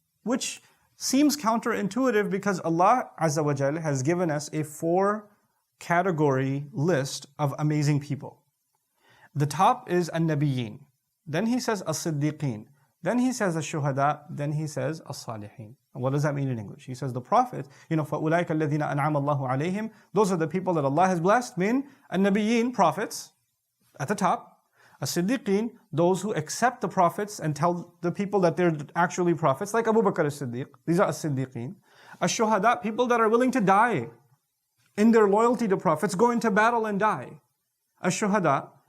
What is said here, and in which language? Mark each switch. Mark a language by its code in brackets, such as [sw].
[en] Which seems counterintuitive because Allah Azza wa Jal has given us a 4-category list of amazing people. The top is an-nabiyyin. Then he says as-siddiqeen. Then he says as-shuhada. Then he says as-salihin. And what does that mean in English? He says the prophet, [ar] فَأُولَٰئِكَ الَّذِينَ أَنْعَمَ اللَّهُ عَلَيْهِمْ. [en] Those are the people that Allah has blessed. Min an-nabiyyin, prophets, at the top. As-siddiqeen, those who accept the prophets and tell the people that they're actually prophets, like Abu Bakr as-Siddiq. These are as-siddiqeen. Ash-shuhada, people that are willing to die in their loyalty to prophets, go into battle and die. Ash-shuhada.